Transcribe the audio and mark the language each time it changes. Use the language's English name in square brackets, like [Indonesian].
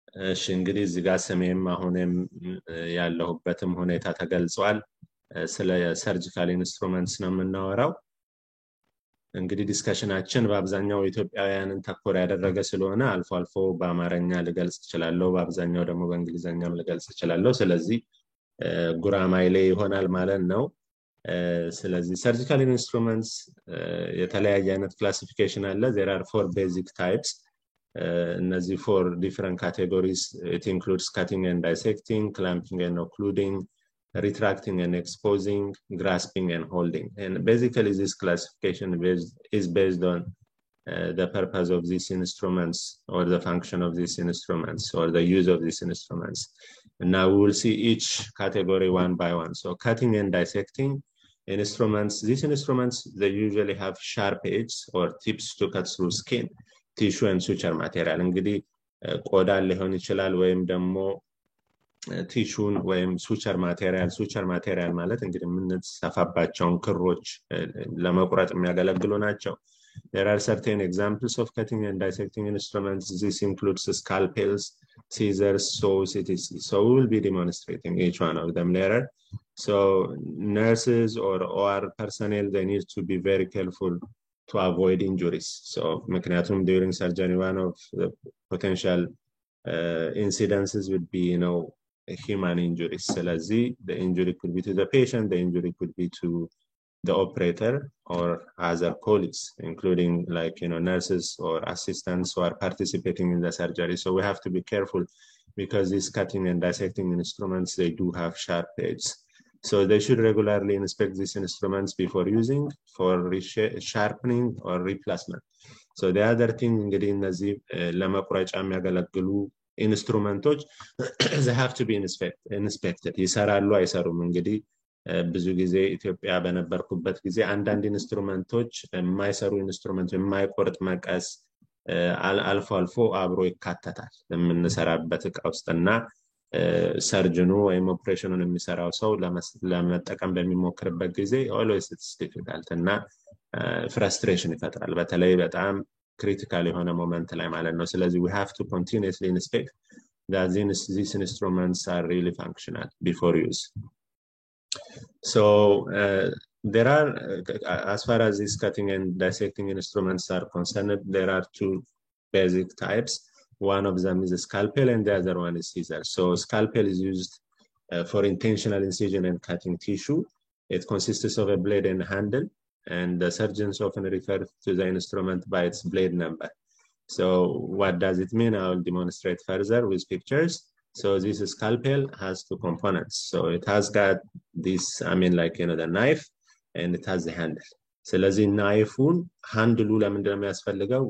[Amharic] እሺ እንግዲህ እዚህ ጋር ስሜም አሁንም ያለሁበትም ሁኔታ ተገልጿል ስለ ሰርጂካል ኢንስትሩመንትስ ነው የምናወራው እንግዲህ ዲስከሽናችን በአብዛኛው ኢትዮጵያውያንን ተኮር ያደረገ ስለሆነ አልፎ አልፎ በአማርኛ ልገልጽ እችላለሁ በአብዛኛው ደግሞ በእንግሊዘኛም ልገልጽ እችላለሁ ስለዚህ ጉራማይሌ ይሆናል ማለት ነው [English] ስለዚህ surgical instruments [Amharic] የተለያየ አይነት [English] classification አለ there are 4 basic types እነዚህ 4 different categories it includes cutting and dissecting clamping and occluding retracting and exposing, grasping and holding. And basically this classification is based on the purpose of these instruments or the function of these instruments or the use of these instruments. And now we will see each category one by one. So cutting and dissecting instruments. These instruments, they usually have sharp edges or tips to cut through skin, tissue and suture material. [Amharic] እንግዲህ ቆዳ ሊሆን ይችላል ወይም ደግሞ ቲሹን ወይም suture material ማለት እንግዲህ የምንሰፋባቸውን ክሮች ለመቁረጥ የሚያገለግሉ ናቸው. [English] There are certain examples of cutting and dissecting instruments. This includes scalpels, scissors, saws, etc. So we will be demonstrating each one of them later. So nurses or OR personnel, they need to be very careful to avoid injuries. So ምክንያቱም during surgery, one of the potential incidences would be, human injuries. ስለዚህ the injury could be to the patient, the injury could be to the operator or other colleagues, including nurses or assistants who are participating in the surgery. So we have to be careful because these cutting and dissecting instruments, they do have sharp edges. So they should regularly inspect these instruments before using for sharpening or replacement. So the other thing, [Amharic] እንግዲህ እነዚህ ለመቁረጫ የሚያገለግሉ ኢንስትሩመንቶች [English] they have to be inspected. [Amharic] ይሰራሉ አይሰሩም? እንግዲህ ብዙ ጊዜ ኢትዮጵያ በነበርኩበት ጊዜ አንዳንድ ኢንስትሩመንቶች የማይሰሩ ኢንስትሩመንት የማይቆርጥ መቀስ አልፎ አብሮ ይካተታል የምንሰራበት ዕቃ ውስጥና ሰርጅኑ ወይም ኦፕሬሽኑን የሚሰራው ሰው ለመጠቀም በሚሞክርበት ጊዜ [English] always it's difficult [Amharic] እና frustration ይፈጥራል በተለይ በጣም ክሪቲካል የሆነ ሞመንት ላይ ማለት ነው ስለዚህ [English] we have to continuously inspect that these instruments are really functional before use. So there are as far as these cutting and dissecting instruments are concerned, there are two basic types. One of them is a scalpel and the other one is scissor. So scalpel is used for intentional incision and cutting tissue. It consists of a blade and handle, and the surgeons often refer to the instrument by its blade number. So what does it mean? I will demonstrate further with pictures. So this scalpel has two components. So it has got this, the knife, and it has the handle. [Amharic] ስለዚህ ናይፉን ሃንድሉ ለምንድን ነው የሚያስፈልገው?